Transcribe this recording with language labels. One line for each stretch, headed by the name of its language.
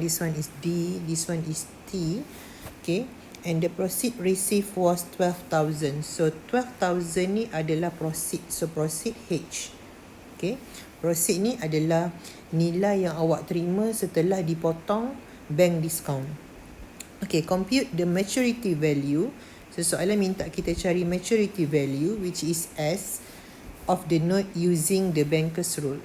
English: This one is D, this one is T. Okay, and the proceed received was 12,000.
Malay: So 12,000 ni adalah proceed. So proceed H. Okay, proceed ni adalah nilai yang awak terima setelah dipotong bank discount.
English: Okay, compute the maturity value. So
Malay: soalan minta kita cari
English: maturity value, which is S of the note using the banker's rule.